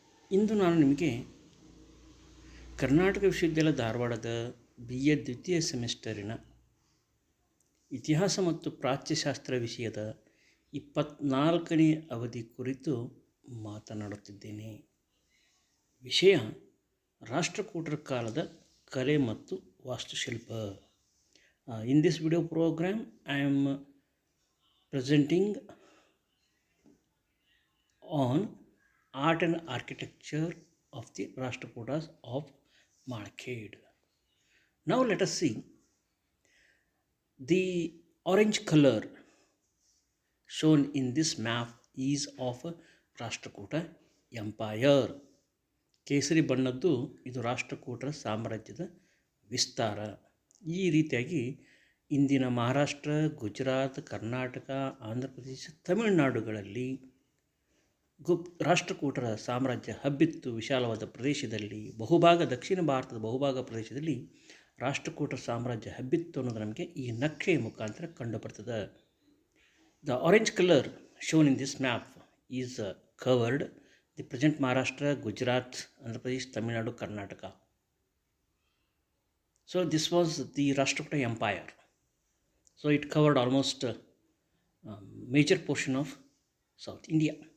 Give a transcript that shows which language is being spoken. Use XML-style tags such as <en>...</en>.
<kn>ಇಂದು ನಾನು ನಿಮಗೆ ಕರ್ನಾಟಕ ವಿಶ್ವವಿದ್ಯಾಲಯ ಧಾರವಾಡದ BA ದ್ವಿತೀಯ ಸೆಮಿಸ್ಟರಿನ ಇತಿಹಾಸ ಮತ್ತು ಪ್ರಾಚ್ಯಶಾಸ್ತ್ರ ವಿಷಯದ 24ನೇ ಅವಧಿ ಕುರಿತು ಮಾತನಾಡುತ್ತಿದ್ದೇನೆ. ವಿಷಯ ರಾಷ್ಟ್ರಕೂಟರ ಕಾಲದ ಕಲೆ ಮತ್ತು ವಾಸ್ತುಶಿಲ್ಪ.</kn> <en>In this video program, I am presenting on art and architecture of the Rashtrakutas of Malkhed. Now let us see the orange color shown in this map is of Rashtrakuta Empire.</en> <kn>ಕೇಸರಿ ಬಣ್ಣದ್ದು ಇದು ರಾಷ್ಟ್ರಕೂಟರ ಸಾಮ್ರಾಜ್ಯದ ವಿಸ್ತಾರ. ಈ ರೀತಿಯಾಗಿ ಇಂದಿನ ಮಹಾರಾಷ್ಟ್ರ, ಗುಜರಾತ್, ಕರ್ನಾಟಕ, ಆಂಧ್ರ ಪ್ರದೇಶ, ತಮಿಳುನಾಡುಗಳಲ್ಲಿ ರಾಷ್ಟ್ರಕೂಟರ ಸಾಮ್ರಾಜ್ಯ ಹಬ್ಬಿತ್ತು. ವಿಶಾಲವಾದ ಪ್ರದೇಶದಲ್ಲಿ ದಕ್ಷಿಣ ಭಾರತದ ಬಹುಭಾಗ ಪ್ರದೇಶದಲ್ಲಿ ರಾಷ್ಟ್ರಕೂಟರ ಸಾಮ್ರಾಜ್ಯ ಹಬ್ಬಿತ್ತು ಅನ್ನೋದು ನಮಗೆ ಈ ನಕ್ಷೆಯ ಮುಖಾಂತರ ಕಂಡುಬರ್ತದೆ.</kn> <en>The orange colour shown in this map is covered the present Maharashtra, Gujarat, Andhra Pradesh, Tamil Nadu, Karnataka. So this was the Rashtrakuta Empire. So it covered almost major portion of South India.</en>